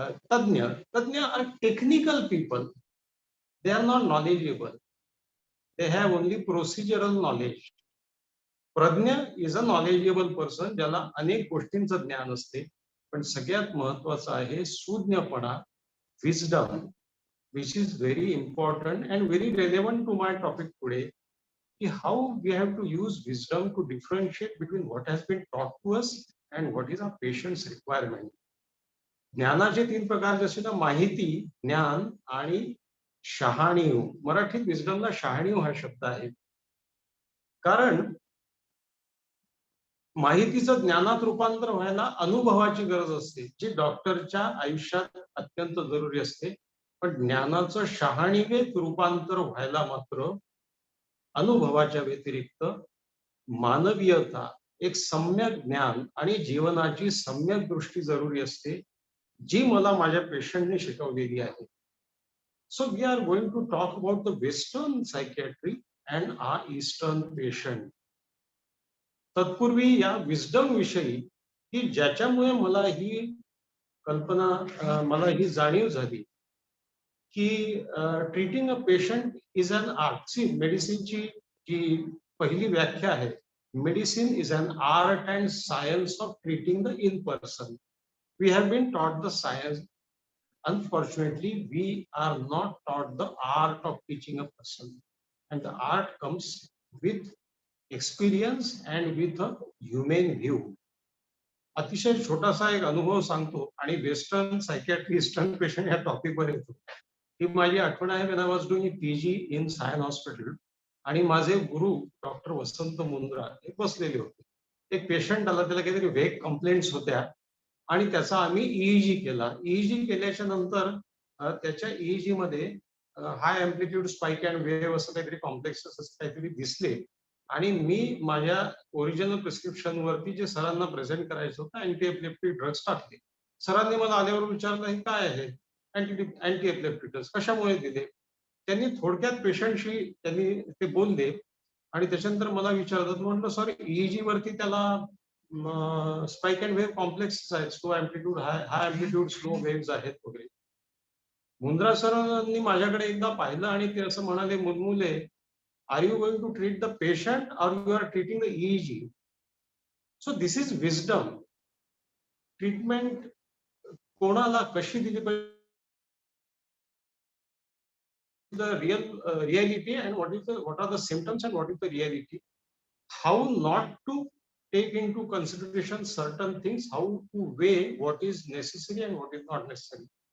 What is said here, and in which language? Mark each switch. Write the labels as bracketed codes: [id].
[en] तज्ञ are technical people. They are not knowledgeable. They have only procedural knowledge. [mr] Pragya [en] is a knowledgeable person, [mr] ज्याला अनेक गोष्टींचं ज्ञान असते. पण सगळ्यात महत्वाचं आहे सुज्ञपणा, [en] wisdom, which is very important and very relevant to my topic today. How we have to use wisdom to differentiate between what has been taught to us and what is our patient's requirement. [mr] ज्ञानाचे 3 प्रकार जसे ना माहिती, ज्ञान आणि शहाणीव. मराठीत विजडमला शहाणीव हा शब्द आहे. कारण माहितीचं ज्ञानात रूपांतर व्हायला अनुभवाची गरज असते, जी डॉक्टरच्या आयुष्यात अत्यंत जरुरी असते. पण ज्ञानाचं शहाणीवेत रूपांतर व्हायला मात्र अनुभवाच्या व्यतिरिक्त मानवीयता, एक सम्यक ज्ञान आणि जीवनाची सम्यक दृष्टी जरुरी असते, जी मला माझ्या पेशंटने शिकवलेली आहे. [en] So we are going to talk about the western psychiatry and our eastern patient. [mr] तत्पूर्वी या विजडम विषयी की ज्याच्यामुळे मला ही कल्पना, मला ही जाणीव झाली की [en] Treating a patient is an art. See [mr] मेडिसिनची जी पहिली व्याख्या आहे, [en] Medicine is an art and science of treating the in person. We have been taught the science. Unfortunately, we are not taught the art of teaching a person. And the art comes with experience and with a humane view. [mr] अतिशय छोटासा एक अनुभव सांगतो आणि western psychiatry eastern patient या topic वर येतो. ही माझी आठवण आहे [en] when I was doing PG in Sion hospital. [mr] आणि माझे गुरु डॉक्टर वसंत मुंद्रा हे बसलेले होते. एक पेशंट आला, त्याला काहीतरी वेग कंप्लेंट्स होत्या आणि त्याचा आम्ही EEG केला. EEG केल्याच्या नंतर त्याच्या EEG मध्ये हाय अँप्लिट्यूड स्पाइक अँड वेव्ह असं काहीतरी कॉम्प्लेक्सेस असं काहीतरी दिसले. आणि मी माझ्या ओरिजिनल प्रिस्क्रिप्शन वरती जे सरांना प्रेझेंट करायचं होतं अँटी एपिलेप्टिक ड्रग्स टाकले. सरांनी मला आल्यावर विचारलं हे काय आहे? अँटी एपिलेप्टिक ड्रग्स कशामुळे दिले? त्यांनी थोडक्यात पेशंटशी त्यांनी ते बोलले आणि त्याच्यानंतर मला विचारतात. म्हटलं सर EEG वरती त्याला स्पाइक अँड वेव्ह कॉम्प्लेक्स आहेत, स्लो अँप्लिट्यूड हाय अँप्लिट्यूड स्लो वेव्स आहेत वगैरे. मुंद्रा सरांनी माझ्याकडे एकदा पाहिलं आणि ते असं म्हणाले, [en] मुलमुले, are you going to treat the patient or you are treating the EEG? So this is wisdom. [mr] Treatment कोणाला कशी दिली पाहिजे, [en] the reality and what are the symptoms and what is the reality, how not to take into consideration certain things, how to weigh what is necessary and what is not necessary.